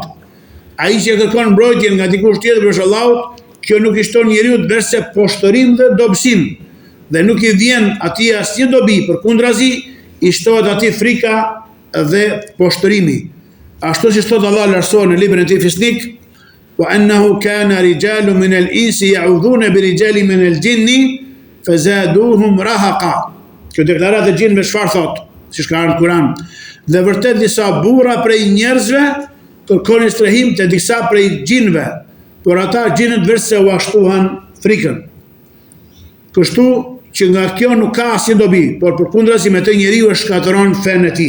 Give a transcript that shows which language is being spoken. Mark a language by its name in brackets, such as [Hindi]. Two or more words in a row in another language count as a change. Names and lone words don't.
[Albanian] Ai që kërkon mbrojtjen nga dikush tjetër përveç Allahut, kjo nuk i shton njeriu veçse poshtërim dhe dobësim, dhe nuk i vjen atij asnjë dobi, përkundrazi i shtohet atij frika dhe poshtërimi. Ashtu si thot Allah lartësuar në librin e tij Fisnik, [Arabic] وأنه كان رجال من الإنس يعوذون برجال من الجن فزادوهم رهقا. [Albanian] Kjo deklaratë e gjinëve çfarë thot? Si ka në Kur'an. Dhe vërtet disa burra prej njerëzve kërkonin strehim te disa prej gjinëve, por ata gjinët veçse u ashtuan frikën. Kështu që nga kjo nuk ka asnjë dobi, por përkundrazi me të njeriu e shkatëron fenë e tij.